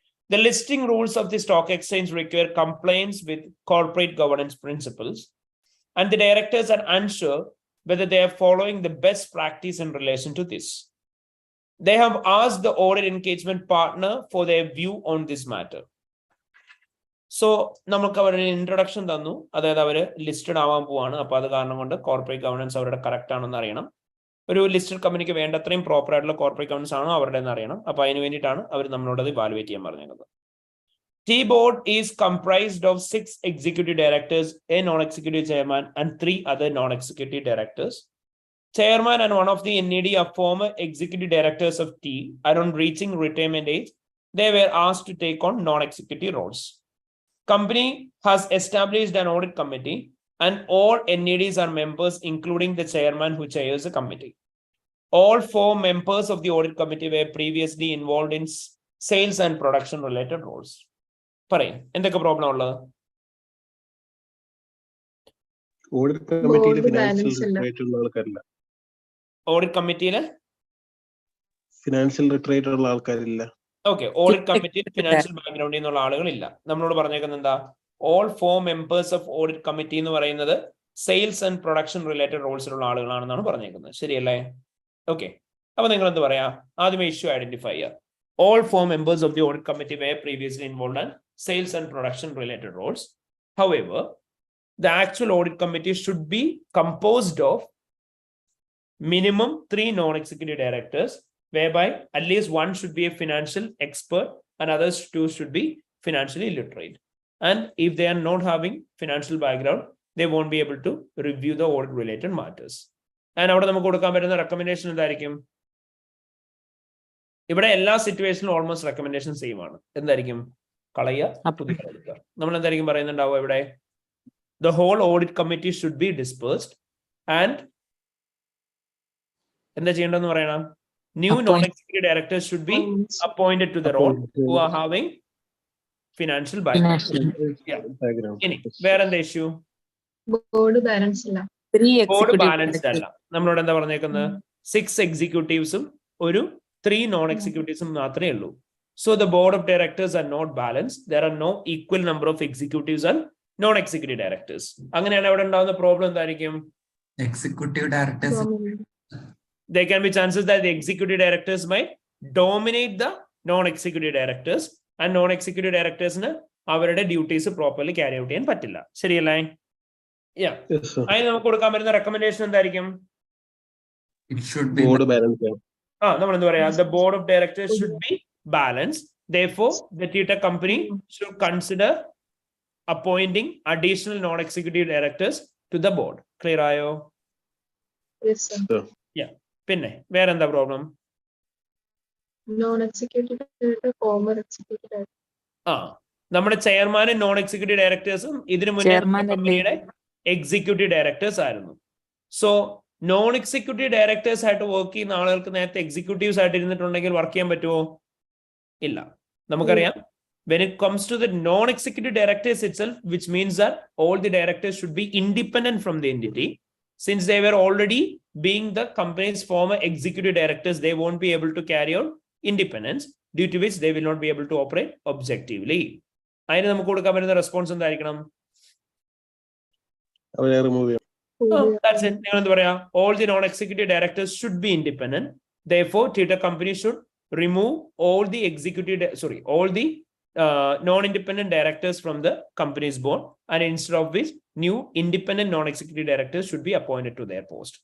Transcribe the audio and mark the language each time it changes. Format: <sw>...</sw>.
<en>The listing rules of the stock exchange require compliance with corporate governance principles, and the directors are unsure whether they are following the best practice in relation to this. They have asked the audit engagement partner for their view on this matter.</en> <ml>So നമുക്ക് അവരുടെ introduction തന്നു, അതായത് അവര് listed ആവാൻ പോവാണ്. അപ്പൊ അത് കാരണം കൊണ്ട് കോർപ്പറേറ്റ് ഗവർണൻസ് അവരുടെ കറക്റ്റ് ആണെന്ന് അറിയണം. ഒരു ലിസ്റ്റഡ് കമ്പനിക്ക് വേണ്ടത്രയും പ്രോപ്പർ ആയിട്ടുള്ള കോർപ്പറേറ്റ് ഗവർണൻസ് ആണോ അവരുടെ എന്ന് അറിയണം. അപ്പൊ അതിന് വേണ്ടിയിട്ടാണ് അവർ നമ്മളോട് അത് ഇവാലുവേറ്റ് ചെയ്യാൻ പറഞ്ഞത്.</ml> <en>T board is comprised of 6 executive directors, a non-executive chairman, and 3 other non-executive directors. Chairman and one of the NED are former executive directors of T. Around reaching retirement age, they were asked to take on non-executive roles. Company has established an audit committee, and all NEDs are members, including the chairman who chairs the committee. All 4 members of the audit committee were previously involved in sales and production related roles.</en> <ml>പറയും എന്തൊക്കെ problem ഉള്ളത്? Audit കമ്മിറ്റിയിൽ</ml> <en>Board financial</en> <ml>balance ഇല്ല. റിട്രേറ്റ് ഉള്ള ആൾക്കാരില്ല. Audit കമ്മിറ്റിയില് financial റിട്രേറ്റ് ഉള്ള ആൾക്കാരില്ല. Okay, audit കമ്മിറ്റിയിൽ financial ബാക്ക്ഗ്രൗണ്ടിൽ നിന്നുള്ള ആളുകളില്ല. നമ്മളോട് പറഞ്ഞേക്കുന്നത് എന്താ? All 4 members of audit committee എന്ന് പറയുന്നത് സെയിൽസ് ആൻഡ് പ്രൊഡക്ഷൻ റിലേറ്റഡ് റോൾസിലുള്ള ആളുകളാണെന്നാണ് പറഞ്ഞേക്കുന്നത്. ശരിയല്ലേ? ഓക്കെ, അപ്പൊ നിങ്ങൾ എന്ത് പറയാ? ആദ്യമേ ഇഷ്യൂ ഐഡന്റിഫൈ ചെയ്യുക.</ml> <en>All 4 members of the audit committee were previously involved in sales and production related roles. However, the actual audit committee should be composed of minimum 3 non-executive directors, whereby at least one should be a financial expert and others 2 should be financially literate. And if they are not having financial background, they won't be able to review the audit related matters.</en> <ml>And അവിടെ നമുക്ക് കൊടുക്കാൻ പറ്റുന്ന recommendation എന്തായിരിക്കും? ഇവിടെ എല്ലാ സിറ്റുവേഷനിലും almost recommendation same ആണ്. എന്തായിരിക്കും? കളയുക, പുതിയ എടുക്കുക. നമ്മൾ എന്തായിരിക്കും പറയുന്നുണ്ടാവുക ഇവിടെ?</ml> <en>The whole audit committee should be dispersed and</en> <ml>എന്താ ചെയ്യേണ്ടതെന്ന് പറയണം?</ml> <en>New non-executive directors should be appointed to the role who are having financial background.</en> <ml>ഇനി വേറെന്താ ഇഷ്യൂ? ബോർഡ് ബാലൻസ് ഇല്ല. ബോർഡ് ബാലൻസ്ഡ് അല്ല. നമ്മളോട് എന്താ പറഞ്ഞേക്കുന്നത്? 6 എക്സിക്യൂട്ടീവ്സും ഒരു 3 non-executives മാത്രമേ ഉള്ളൂ.</ml> <en>So the board of directors are not balanced. There are no equal number of executives and non-executive directors.</en> <ml>അങ്ങനെയാണ് അവിടെ ഉണ്ടാകുന്ന പ്രോബ്ലം എന്തായിരിക്കും?</ml> <en>executive directors There can be chances that the executive directors might dominate the non-executive directors, and non-executive directorsന്</en> <ml>അവരുടെ duties properly carry out ചെയ്യാൻ പറ്റില്ല. ശരിയല്ലേ? അതിന് നമുക്ക് കൊടുക്കാൻ പറ്റുന്ന റെക്കമെൻഡേഷൻ എന്തായിരിക്കും?</ml> <en>it should be</en> <ml>board balance ആണ്. നമ്മൾ എന്താ പറയാ?</ml> <en>The board of directors should be balanced. Therefore, the T-Tech company should consider appointing additional non-executive directors to the board.</en> <ml>Clear ആയോ?</ml> <en>Yes, sir.</en> <ml>പിന്നെ വേറെന്താ problem?</ml> <en>Non executive director, former executive director.</en> <ml>നമ്മുടെ ചെയർമാനും non executive ഡയറക്ടേഴ്സും ഇതിനു മുന്നേ കമ്പനിയുടെ executive directors ആയിരുന്നു. So non executive directors ആയിട്ട് വർക്ക് ചെയ്യുന്ന ആളുകൾക്ക് നേരത്തെ എക്സിക്യൂട്ടീവ്സ് ആയിട്ട് ഇരുന്നിട്ടുണ്ടെങ്കിൽ വർക്ക് ചെയ്യാൻ പറ്റുമോ? ഇല്ല. നമുക്കറിയാം,</ml> <en>when it comes to the non-executive directors itself, which means that all the directors should be independent from the entity. Since they were already being the company's former executive directors, they won't be able to carry out independence, due to which they will not be able to operate objectively.</en> <ml>അതിന് നമുക്ക് കൊടുക്കാൻ പറ്റുന്ന response എന്തായിരിക്കണം? അവരെ remove ചെയ്യാം.</ml> <en>That's it.</en> <ml>നിങ്ങൾ എന്താ പറയാ?</ml> <en>All the non-executive directors should be independent. Therefore, T-Tech company should remove all the all the non-independent directors from the company's board, and instead of which new independent non-executive directors should be appointed to their post.</en>